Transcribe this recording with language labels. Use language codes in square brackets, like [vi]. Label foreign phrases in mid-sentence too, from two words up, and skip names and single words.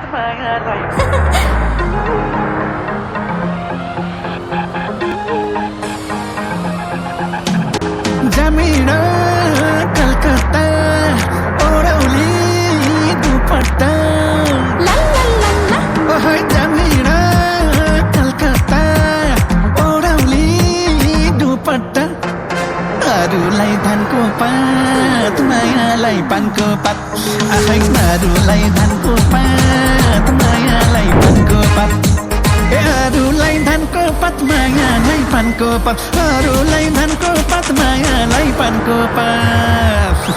[bho] जमीन कलकत्ता ओढ़ौली दुपट्टा जमीन कलकत्ता ओढ़ौली दुपट्टा [ne] अरूलाई धानको पात मायालाई पानको पात अरूलाई धानको पात मायालाई पानको पात अरूलाई धानको पात मायालाई पानको पात अरूलाई धानको पात मायालाई पानको पात